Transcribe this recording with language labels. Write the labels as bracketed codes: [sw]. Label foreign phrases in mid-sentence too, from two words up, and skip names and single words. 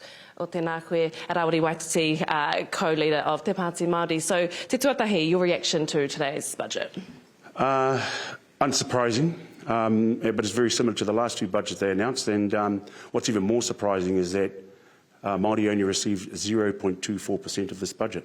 [mi] o tēnā koe, Rawiri Waititi, [en] co-leader of Te Pāti Māori. [mi] So, te tuatahi, [en] your reaction to today's budget? Unsurprising, but it's very similar to the last two budgets they announced. And what's even more surprising is that Māori only received 0.24% of this budget.